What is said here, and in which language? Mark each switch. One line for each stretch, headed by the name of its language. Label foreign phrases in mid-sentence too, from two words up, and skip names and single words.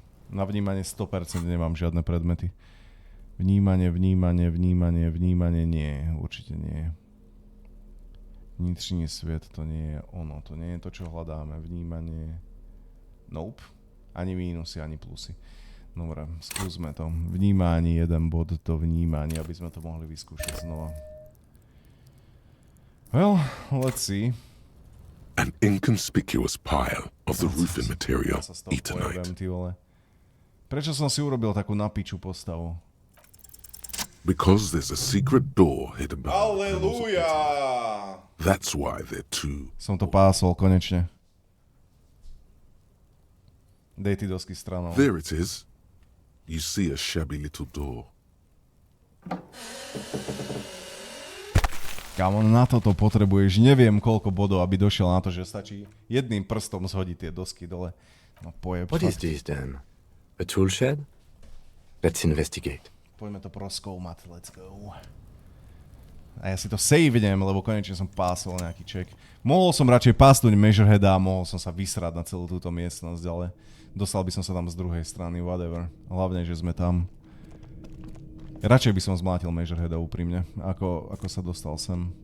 Slovak: Na vnímanie 100% nemám žiadne predmety. Vnímanie, nie, určite nie. Vnitřný svet, to nie je ono, to nie je to, čo hľadáme. Vnímanie, nope. Ani mínusy, ani plusy. Dobre, skúsme to. Vnímanie, jeden bod do vnímania, aby sme to mohli vyskúšať znova.
English: Well, let's see. An inconspicuous pile of the roofing material Eternite.
Slovak: Prečo som si urobil takú napiču postavu?
English: Because there's a secret door hidden behind. Hallelujah! That's why they're two.
Slovak: Som to pásol konečne. Dej ty dosky stranou.
English: There it is. You see a shabby little door.
Slovak: Kámo, na toto potrebuješ neviem koľko bodov, aby došiel na to, že stačí jedným prstom zhodiť tie dosky dole. No pojeb.
English: What is this then? A tool shed? Let's investigate.
Slovak: Poďme to proskoumať,
English: let's go.
Slovak: A ja si to savedem, lebo konečne som pásol nejaký check. Mohol som radšej pásnuť Measureheada a mohol som sa vysrať na celú túto miestnosť, ale dostal by som sa tam z druhej strany, whatever. Hlavne, že sme tam. Radšej by som zmlátil Measureheada úprimne, ako sa dostal sem.